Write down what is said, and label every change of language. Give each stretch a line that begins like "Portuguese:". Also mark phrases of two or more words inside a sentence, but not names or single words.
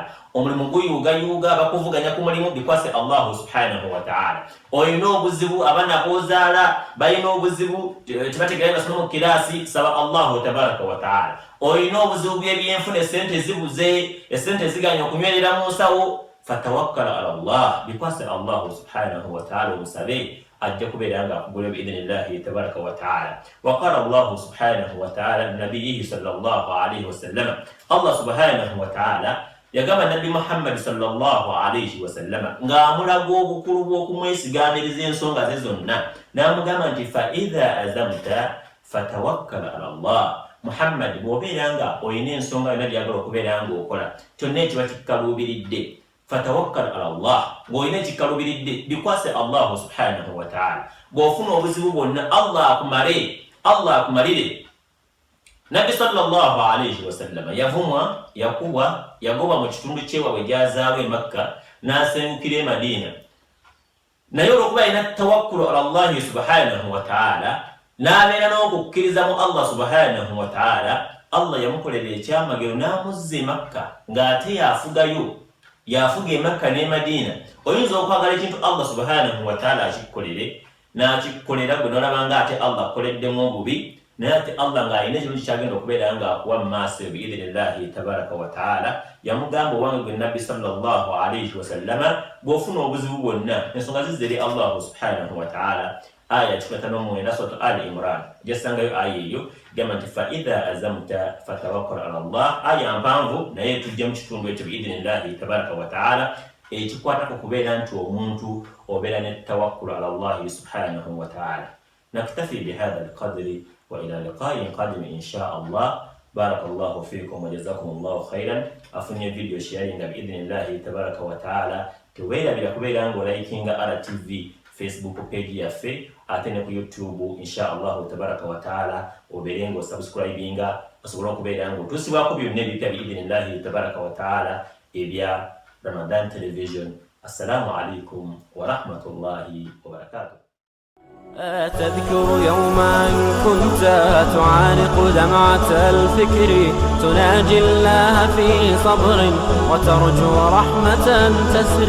Ganda: Omulimu guyuugayuuga, bakuvuganya ku mulimu, bikwase
Arabic: الله سبحانه وتعالى.
Ganda: Olina obuzibu, abaana b'ozaala balina obuzibu, tebategeera basoma mu kiraasi, saba
Arabic: الله تبارك وتعالى.
Ganda: Olina obuzibu bw'ebyenfuna, essente zibuze, essente ziganya okunywerera mu nsawo,
Arabic: فتوكل على الله, bikwase الله سبحانه وتعالى,
Ganda: omusabe ajja kubeera nga akugula
Arabic: بإذن الله تبارك وتعالى. وقال الله سبحانه وتعالى لنبيه صلى الله عليه وسلم, الله سبحانه وتعالى yagamba Nabi Muhammad صلى الله عليه وسلم
Ganda: ng'amulaga obukulu bw'okumwesigamiriza ensonga ze zonna, n'amugamba nti
Arabic: فإذا عزمت فتوكل على الله.
Ganda: Muhammad, bw'obeera nga olina ensonga yonna gy'agala okubeera ng'okola, kyonna ekiba kikkaluubiridde,
Arabic: فتوكل على الله.
Ganda: Ng'olina ekikkaluubiridde, bikwase
Arabic: الله سبحانه وتعالى.
Ganda: Bw'ofuna obuzibu bwonna, Allah akumalire. Nabi
Arabic: صلى الله عليه وسلم
Ganda: yavumwa, yakubwa, yagoba mu kitundu ky'ewaabwe gy'azaalwa e Makka, n'asengukira e Madina. Naye olw'okuba alina
Arabic: توكل على الله سبحانه وتعالى,
Ganda: n'abeera n'okukkiriza mu
Arabic: الله سبحانه وتعالى,
Ganda: Allah yamukolera ekyamagero n'amuzza e Makka ng'ate yafuga e Makka ne Madina. Oyinza okwagala ekintu
Arabic: الله سبحانه وتعالى
Ganda: akikkolere, n'akikkolera gwe n'olaba ng'ate Allah akkoleddemu obubi, naye ate Allah ng'alina ekirungi kyagenda okubeera ng'akuwa mu maaso
Arabic: بإذن الله تبارك وتعالى.
Ganda: Yamugamba owange gwe Nabbi
Arabic: صلى الله عليه وسلم,
Ganda: bw'ofuna obuzibu bwonna, ensonga zizze eri
Arabic: الله سبحانه وتعالى.
Ganda: Aya 59 suratu Ali Imran, gyasangayo aya eyo gamba nti
Arabic: فإذا عزمت فتوكل على الله.
Ganda: Aya mpanvu naye tujja mu kitundu ekyo
Arabic: بإذن الله تبارك وتعالى,
Ganda: ekikwatako kubeera nti omuntu obeera ne
Arabic: توكل على الله سبحانه وتعالى. نكتفي بهذا القدر وإلى لقاء قادم إن شاء الله. بارك الله فيكم وجزاكم الله خيرا. Afunye
English: video sharing
Arabic: بإذن الله تبارك وتعالى.
Ganda: teweerabira kubeera ng'olikinga RTV Facebook page yaffe ate ne ku YouTube
Arabic: إن شاء الله تبارك وتعالى
Ganda: obeere ng'osubscribinga osobola okubeera ng'otuusibwako byonna ebipya
Arabic: بإذن الله تبارك وتعالى
Ganda: ebya Ramadan Television.
Arabic: السلام عليكم ورحمة الله وبركاته. تذكر يوما كنت تعانق دمعة الفكر تناجي الله في صبر وترجو رحمة تسري.